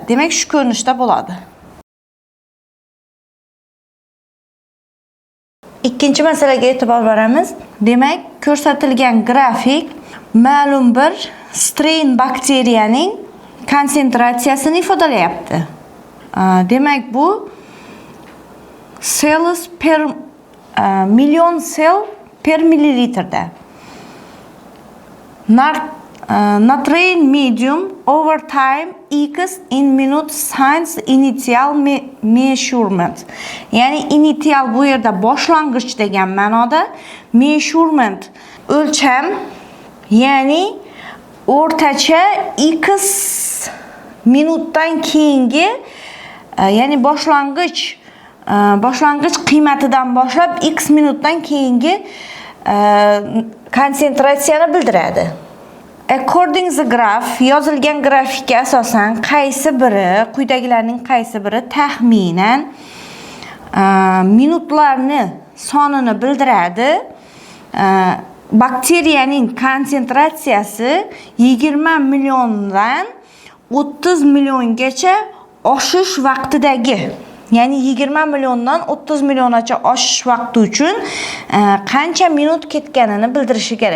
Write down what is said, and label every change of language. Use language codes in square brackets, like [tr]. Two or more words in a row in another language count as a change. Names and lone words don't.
[uz] Demak, shu ko'rinishda bo'ladi. Ikkinchi masalaga e'tibor beramiz. Demak, ko'rsatilgan grafik ma'lum bir strain bakteriyaning konsentratsiyasini ifodalayapti. Demak, bu [en] cells per million cell per [uz] millilitrda. [en] Nitrate medium over time x in minutes since initial measurement. [uz] Ya'ni initial bu yerda boshlang'ich degan ma'noda, measurement o'lcham, ya'ni o'rtacha x minutdan keyingi, ya'ni boshlang'ich qiymatidan boshlab x minutdan keyingi konsentratsiyani bildiradi. [en] According the graph, [uz] yozilgan grafikka asosan quyidagilarning qaysi biri taxminan minutlarni sonini bildiradi. Bakteriyaning konsentratsiyasi 20 milliondan 30 milliongacha oshish vaqtidagi, ya'ni 20 milliondan 30 milliongacha oshish vaqti uchun qancha minut ketganini bildirishi kerak.